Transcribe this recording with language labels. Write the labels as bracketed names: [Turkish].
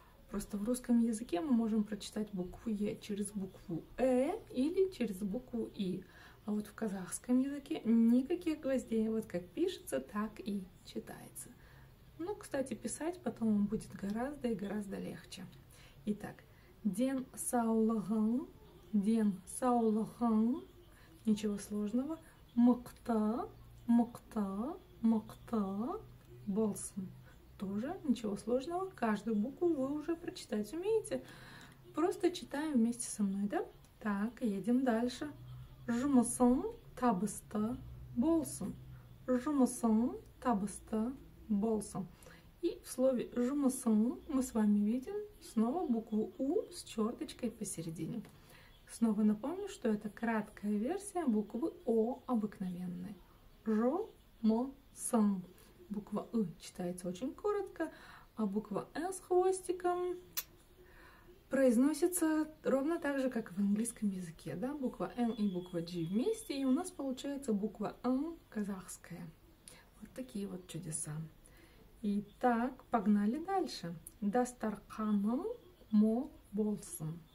[Russian] Просто в русском языке мы можем прочитать букву Е через букву или через букву И. А вот в казахском языке никаких гвоздей. Вот как пишется, так и читается. Ну, кстати, писать потом будет гораздо и гораздо легче. Итак, [Kazakh] ден саулығын, ден саулығын. [Russian] Ничего сложного. [Kazakh] Мықты, мықты, мықты болсын. [Russian] Тоже ничего сложного. Каждую букву вы уже прочитать умеете. Просто читаем вместе со мной, да? Так, едем дальше. [Kazakh] Жұмысың табысты болсын. Жұмысың табысты болсын. [Russian] И в слове жұмысың мы с вами видим снова букву У с черточкой посередине. Снова напомню, что это краткая версия буквы О обыкновенной. Жұмысың. Буква И читается очень коротко, а буква Н с хвостиком произносится ровно так же, как в английском языке. Да? Буква Н и буква G вместе, и у нас получается буква Н казахская. Вот такие вот чудеса. Итак, погнали дальше. [Kazakh] Дастарқаның мол болсын.